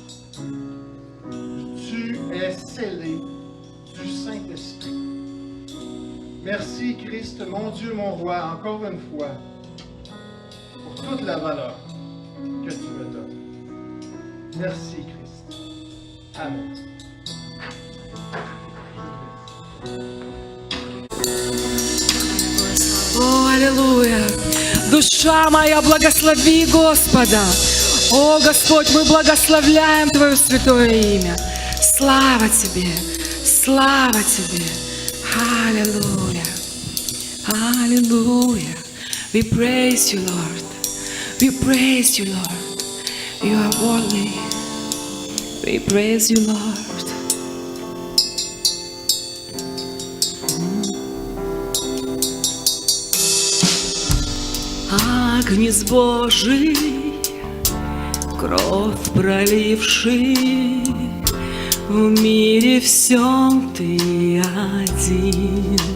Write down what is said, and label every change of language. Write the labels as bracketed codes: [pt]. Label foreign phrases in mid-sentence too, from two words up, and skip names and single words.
[fr] Tu es scellé du Saint-Esprit. Merci Christ, mon Dieu, mon roi, encore une fois, pour toute la valeur que tu me donnes. Merci Christ. Amen. [ru] О, аллилуйя! Душа моя, благослови Господа! О, Господь, мы благословляем Твое святое имя! Слава Тебе! Слава Тебе! Аллилуйя! Аллилуйя! [en] We praise you, Lord! We praise you, Lord! You are worthy! We praise you, Lord! [ru] Агнец Божий, кровь проливший, в мире всем Ты один.